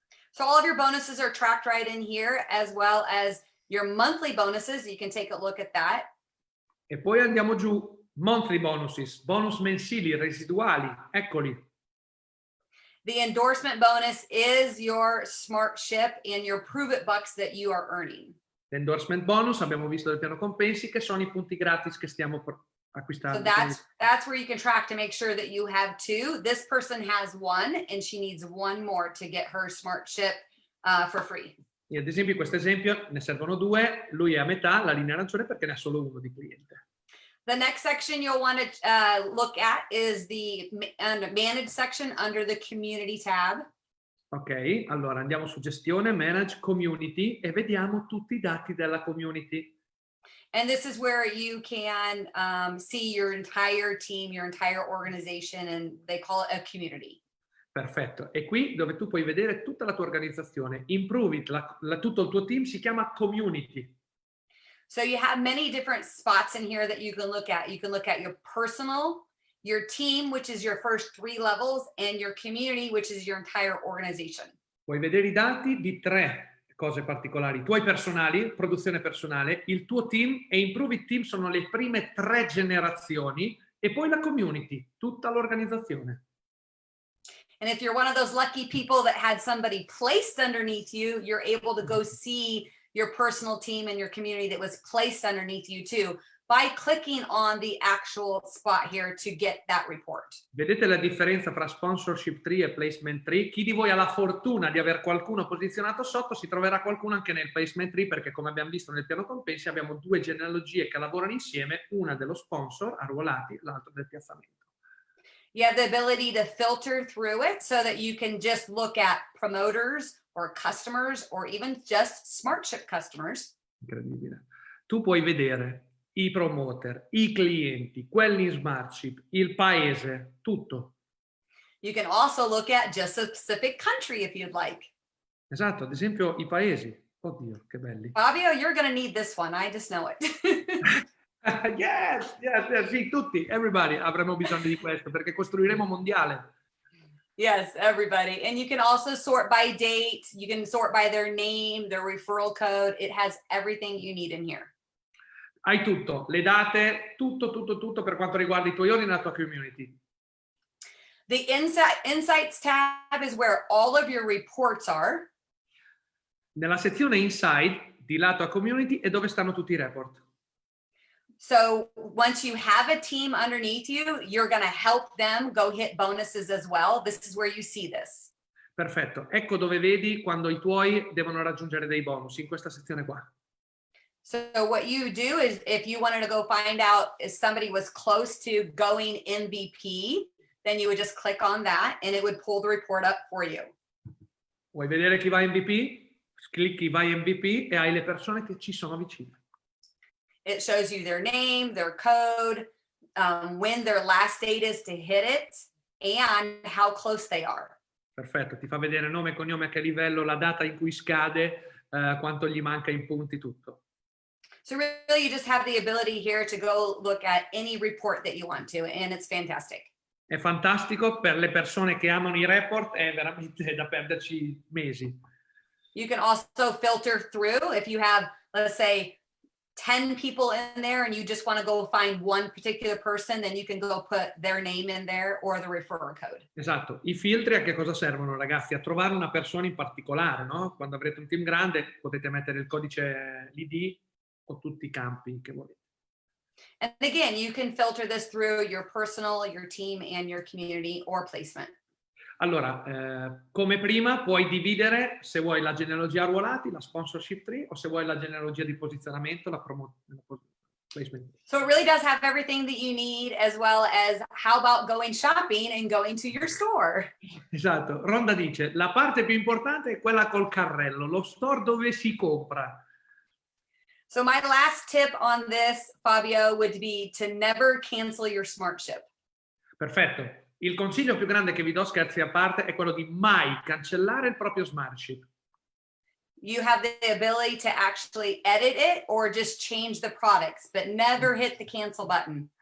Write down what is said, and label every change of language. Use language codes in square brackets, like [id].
[en] So all of your bonuses are tracked right in here, as well as your monthly bonuses. You can take a look at that. [it] E poi andiamo giù, [en] monthly bonuses, [it] bonus mensili, residuali, eccoli. [en] The endorsement bonus is your smart ship and your Prove It bucks that you are earning. [it] L'endorsement bonus, abbiamo visto del piano compensi, che sono i punti gratis che stiamo acquistando. [en] So that's where you can track to make sure that you have 2. This person has 1 and she needs 1 more to get her smart ship for free. [it] E ad esempio in questo esempio ne servono 2, lui è a metà, la linea arancione, perché ne ha solo 1 di cliente. [en] The next section you'll want to look at is the manage section under the community tab. [it] Ok, allora andiamo su gestione, manage, community e vediamo tutti i dati della community. [en] And this is where you can see your entire team, your entire organization, and they call it a community. [it] Perfetto, e qui dove tu puoi vedere tutta la tua organizzazione. Improve it, tutto il tuo team si chiama community. [en] So you have many different spots in here that you can look at. You can look at your personal, your team, which is your first 3 levels, and your community, which is your entire organization. [it] Puoi vedere i dati di 3 cose particolari. I tuoi personali, produzione personale, il tuo team e Improve It Team sono le prime 3 generazioni e poi la community, tutta l'organizzazione. [en] And if you're one of those lucky people that had somebody placed underneath you, you're able to go see your personal team and your community that was placed underneath you too, by clicking on the actual spot here to get that report. [it] Vedete la differenza tra sponsorship tree e placement tree? Chi di voi ha la fortuna di avere qualcuno posizionato sotto si troverà qualcuno anche nel placement tree, perché come abbiamo visto nel piano compensi abbiamo 2 genealogie che lavorano insieme, una dello sponsor arruolati, l'altra del piazzamento. [en] You have the ability to filter through it so that you can just look at promoters or customers or even just SmartShip customers. [it] Incredibile. Tu puoi vedere i promoter, i clienti, quelli in SmartShip, il paese, tutto. [en] You can also look at just a specific country if you'd like. [it] Esatto, ad esempio i paesi. Oddio, che belli. [en] Fabio, you're going to need this one. I just know it. [it] Yes, sì, tutti, everybody avremo bisogno di questo perché costruiremo mondiale. [en] Yes, everybody. And you can also sort by date. You can sort by their name, their referral code. It has everything you need in here. [it] Hai tutto, le date, tutto per quanto riguarda i tuoi ordini e la tua community. [en] The Insights tab is where all of your reports are. [it] Nella sezione Inside, di lato a community, è dove stanno tutti i report. [en] So once you have a team underneath you, you're going to help them go hit bonuses as well. This is where you see this. [it] Perfetto, ecco dove vedi quando i tuoi devono raggiungere dei bonus, in questa sezione qua. [en] So what you do is if you wanted to go find out if somebody was close to going MVP, then you would just click on that and it would pull the report up for you. [it] Vuoi vedere chi va MVP? Clicchi vai MVP e hai le persone che ci sono vicine. [en] It shows you their name, their code, when their last date is to hit it, and how close they are. [it] Perfetto, ti fa vedere nome e cognome, a che livello, la data in cui scade, quanto gli manca in punti, tutto. [en] So really you just have the ability here to go look at any report that you want to, and it's fantastic. [it] È fantastico per le persone che amano i report, è veramente da perderci mesi. [en] You can also filter through if you have, let's say, 10 people in there and you just want to go find one particular person, then you can go put their name in there or the referral code. [it] Esatto, i filtri a che cosa servono, ragazzi? A trovare una persona in particolare, no? Quando avrete un team grande potete mettere il codice l'ID o tutti i campi che volete. [en] And again, you can filter this through your personal, your team, and your community or placement. [it] Allora, come prima puoi dividere se vuoi la genealogia arruolati, la sponsorship tree, o se vuoi la genealogia di posizionamento, la placement. [en] So it really does have everything that you need, as well as how about going shopping and going to your store. [it] Esatto, Ronda dice, la parte più importante è quella col carrello, lo store dove si compra. [en] So my last tip on this, Fabio, would be to never cancel your SmartShip. [it] Perfetto. Il consiglio più grande che vi do, scherzi a parte, è quello di mai cancellare il proprio SmartShip. [en] You have the ability to actually edit it or just change the products, but never hit the cancel button.